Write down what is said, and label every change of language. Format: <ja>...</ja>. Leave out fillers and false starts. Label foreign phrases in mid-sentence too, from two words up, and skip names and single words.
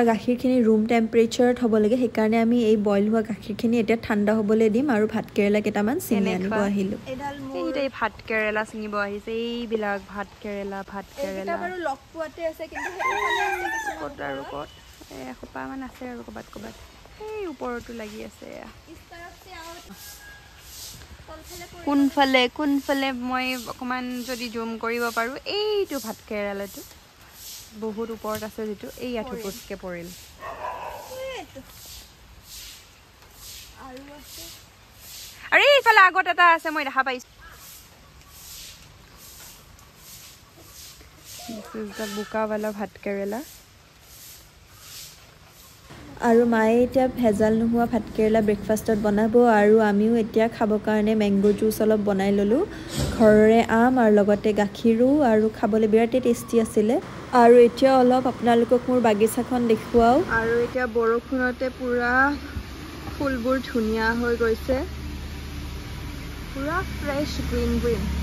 <as>গাখীৰখিনি</as> <en>room temperature</en> <as>হ'ব লাগে সেইকাৰণে আমি এই বইল হোৱা গাখীৰখিনি এতিয়া ঠাণ্ডা হ'বলৈ দিম আৰু ভাত কেৰেলা কেইটামান চিঙি আনিব আহিলো এই ভাত কেৰেলা চিঙিব আহিছে এইবিলাক ভাত কেৰেলা এটা বাৰু লক পোৱাতে আছে কিন্তু হেইফালে আছে কিছু ক'ত আৰু ক'ত এখোপা মান আছে আৰু ক'বাত এই ওপৰটো লাগি আছে</as> <hi>इस तरफ से आओ</hi> <as>কোনফালে মই অকমান যদি জুম কৰিব পাৰো এইটো ভাত কেৰেলাটো বহুত ওপৰত আছে যেটো এই আঠুপটকে পৰিল আৰু আছে আৰে ইফালে আগত এটা আছে মই দেখা পাইছো</as> <en>This is the buka wala bhat kerala</en> <as>আৰু মায়ে এতিয়া ভেজাল নোহোৱা ভাত কেৰেলা ব্ৰেকফাষ্টত বনাব আৰু আমিও এতিয়া খাব কাৰণে</as> <en>mango juice</en> <as>অলপ বনাই ললো ঘৰৰে আম আৰু লগতে গাখীৰো আৰু খাবলৈ বিৰাট টেষ্টি আছিল আৰু এতিয়া অলপ আপোনালোকক মোৰ বাগিচাখন দেখুৱাও আৰু এতিয়া বৰষুণতে পুৰা ফুলবোৰ ধুনিয়া হৈ গৈছে পুৰা</as> <en>fresh green</en>